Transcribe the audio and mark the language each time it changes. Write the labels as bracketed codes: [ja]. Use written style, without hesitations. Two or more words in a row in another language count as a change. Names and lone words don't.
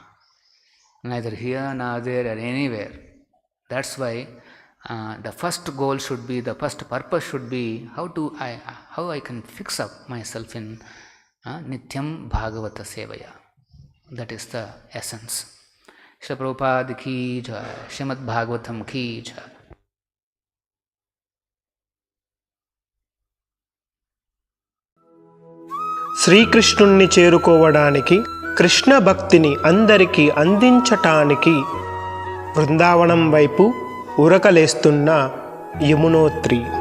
[en] Neither here nor there or anywhere. That's why the first goal should be, the first purpose should be how I can fix up myself in [sa] नित्यं भागवत सेवया. [en] That is the essence. [hi] श्रील प्रभुपाद की जय, श्रीमद् भागवतम् की जय. [te] శ్రీకృష్ణుణ్ణి చేరుకోవడానికి, కృష్ణ భక్తిని అందరికీ అందించటానికి బృందావనం వైపు ఉరకలేస్తున్న యమునోత్రి.